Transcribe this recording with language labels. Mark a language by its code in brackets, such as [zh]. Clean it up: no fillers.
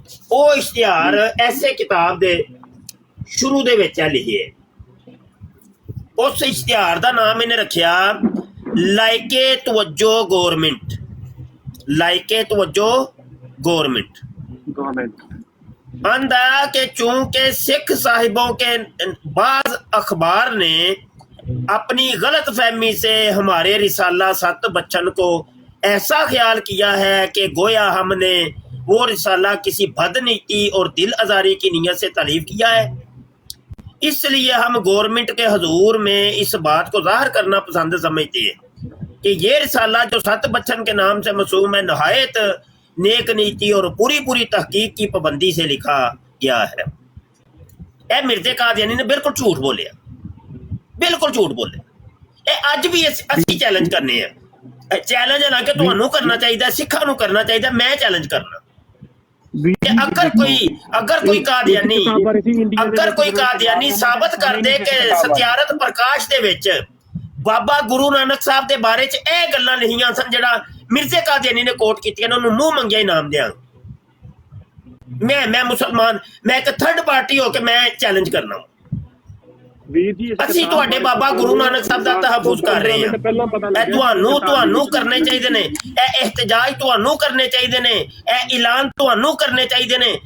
[pa] ਉਹ ਇਸ਼ਤਿਹਾਰ ਐਸੇ ਕਿਤਾਬ ਦੇ ਸ਼ੁਰੂ ਦੇ ਵਿੱਚ ਲਿਖੇ। ਉਸ ਇਸ਼ਤਿਹਾਰ ਦਾ ਨਾਮ ਇਹਨੇ ਰੱਖਿਆ ਲਾਇਕੇ ਤਵੱਜੋ ਗੌਰਮਿੰਟ, [hi] लाइके तवज्जो गवर्नमेंट। आंदा कि चूंकि सिख साहिबों के बाज अखबार ने अपनी गलत फहमी से हमारे रिसाला 7 बच्चन को ऐसा ख्याल किया है कि गोया हमने वो रिसाला किसी बदनीति और दिल आजारी की नीयत से तालीफ किया है, इसलिए हम गवर्नमेंट के हजूर में इस बात को जाहिर करना पसंद समझते हैं कि ये रिसाला जो 7 बच्चन के नाम से मसूम है, नहायत नेक नीति और पूरी तहकीक की पाबंदी से लिखा गया है। [pa] ए मिर्जे कादियानी ने बिल्कुल झूठ बोले, बिल्कुल झूठ बोले। ए अज भी असी चैलेंज करने हैं, चैलेंज है ना कि तुहानू करना चाहिए, सिखा नू करना चाहिए, मैं चैलेंज करना। अगर कोई कादियानी साबित कर दे कि सत्यारथ प्रकाश दे विच बाबा गुरु नानक साहब के बारे च ਇਹ ਗੱਲਾਂ ਲਿਖੀਆਂ ਸਨ ਜਿਹੜਾ ਮਿਰਜ਼ੇ ਕਾਦੀਆਨੀ ਨੇ ਕੋਟ ਕੀਤੀਆਂ ਨੇ, ਉਹਨੂੰ ਮੂੰਹ ਮੰਗਿਆ ਇਨਾਮ ਦਿਆਂ। ਮੈਂ ਮੁਸਲਮਾਨ, ਮੈਂ ਇੱਕ ਥਰਡ ਪਾਰਟੀ ਹੋ ਕੇ ਮੈਂ ਚੈਲੰਜ ਕਰਨਾ। ਅਸੀਂ ਤੁਹਾਡੇ ਬਾਬਾ ਗੁਰੂ ਨਾਨਕ ਸਾਹਿਬ ਦਾ ਤਹਫੁਜ਼ ਕਰ ਰਹੇ ਹਾਂ। ਇਹ ਤੁਹਾਨੂੰ ਕਰਨੇ ਚਾਹੀਦੇ ਨੇ, ਇਹ ਇhtਜਾਜ ਤੁਹਾਨੂੰ ਕਰਨੇ ਚਾਹੀਦੇ ਨੇ, ਇਹ ਐਲਾਨ ਤੁਹਾਨੂੰ ਕਰਨੇ ਚਾਹੀਦੇ ਨੇ।